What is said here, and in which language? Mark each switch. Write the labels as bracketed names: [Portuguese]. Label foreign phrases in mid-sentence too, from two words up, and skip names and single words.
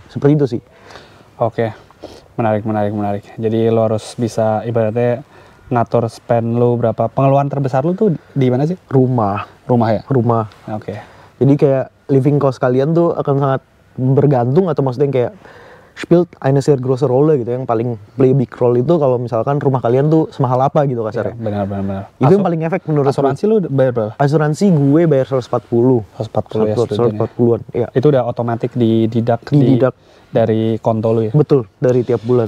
[Indonesian] Seperti itu sih. Oke, menarik. Jadi lo harus bisa ibaratnya ngatur spend lo berapa. Pengeluaran terbesar lo tuh di mana sih? Rumah Rumah ya? rumah. Oke. Jadi kayak [English] living cost [Indonesian] kalian tuh akan sangat bergantung atau maksudnya kayak [German] spielt eine sehr große Rolle [Indonesian] gitu, yang paling [English] play big role [Indonesian] itu kalau misalkan rumah kalian tuh semahal apa gitu kasarnya. Benar. Itu yang paling efek menurut Asuransi lo bayar berapa? Asuransi gue bayar 140. 140 ya. 140-an. Iya. Itu udah otomatis dideduct dari konto lo ya? Betul, dari tiap bulan.